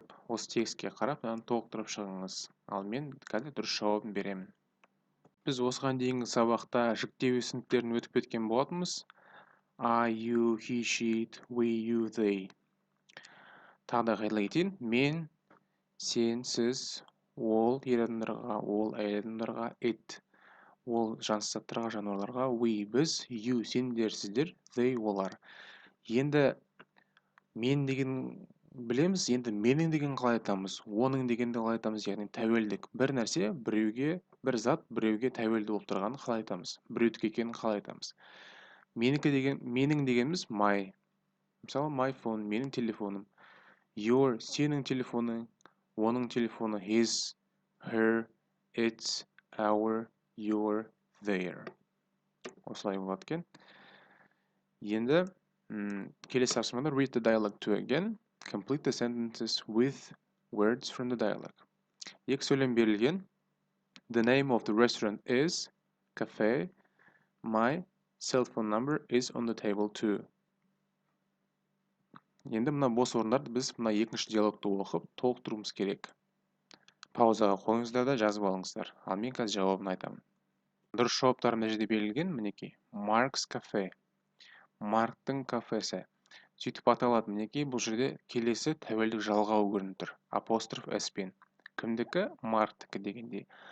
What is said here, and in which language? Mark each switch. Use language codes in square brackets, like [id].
[kk] Осы текстке қарап, толықтырып шығыңыз. Ал мен қазір дұрыс жауабын беремін. Біз осыған дейінгі сабақта жіктеу түсініктерін өтіп кеткен болатынбыз. [en] I, you, he, she, it, we, you, they. [kk] Тағы да қайталай кетейін. Мен, сен, сіз, ол ер адамдарға, ол әйел адамдарға, it, ол жансыз заттарға, жануарларға, we, біз, you, сендер, сіздер, they, олар. Енді мен деген білеміз, енді менің деген қалай айтамыз, оның дегенді қалай айтамыз, яғни тәуелдік. Бір нәрсе, біреуге, бір зат, біреуге тәуелді болып тұрғанын қалай айтамыз, біреудікі екенін қалай айтамыз. Менің дегеніміз my. Мысалы, [en] my phone, [kk] менің телефоным. [en] Your, [kk] сенің телефоның, оның телефоны, [en] his, her, its, our, your, their. [kk] Осылай болады екен. Енді келесі тапсырмада [en] read the dialogue to again. Complete the sentences with words from the dialogue. [kk] Екі сөйлем берілген. [en] The name of the restaurant is cafe. My cell phone number is on the table too. [kk] Енді мына бос орындарды біз мына екінші диалогты оқып толықтыруымыз керек. Паузаға қойыңыздар да жазып алыңыздар. Ал мен қазір жауабын айтамын. Дұрыс жауаптар мына жерде берілген, мінекей. Mark's Cafe. Марктың кафесі. Сөйтіп аталады, мінекей, бұл жерде келесі тәуелдік жалғауы көрініп тұр. Апостроф S пен. Кімдікі? Марктікі дегенде.